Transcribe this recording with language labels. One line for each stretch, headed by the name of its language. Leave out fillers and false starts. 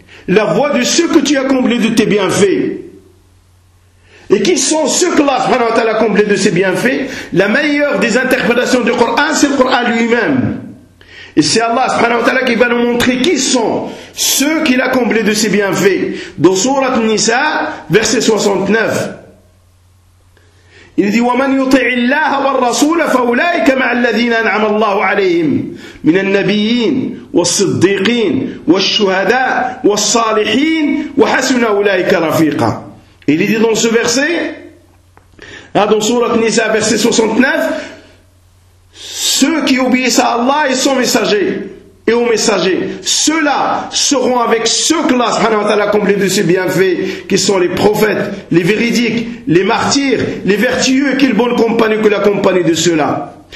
French: La voie de ceux que tu as comblés de tes bienfaits. Et qui sont ceux que Allah subhanahu wa ta'ala a comblés de ses bienfaits? La meilleure des interprétations du Coran, c'est le Coran lui-même. Et c'est Allah subhanahu wa ta'ala qui va nous montrer qui sont ceux qu'il a comblés de ses bienfaits. Dans Surat Nisa, verset 69. Il dit:
Arabic: ومن يطع الله والرسول فاولئك مع الذين انعم الله عليهم من النبيين والصديقين والشهداء والصالحين وحسن اولئك رفيقا.
French: Il dit dans ce verset, dans Surat Nisa verset 69, ceux qui obéissent à Allah et son messager et aux messagers, ceux-là seront avec ceux que Allah subhanahu wa ta'ala a comblé de ses bienfaits, qui sont les prophètes, les véridiques, les martyrs, les vertueux, et quelle bonne compagnie que la compagnie de ceux-là.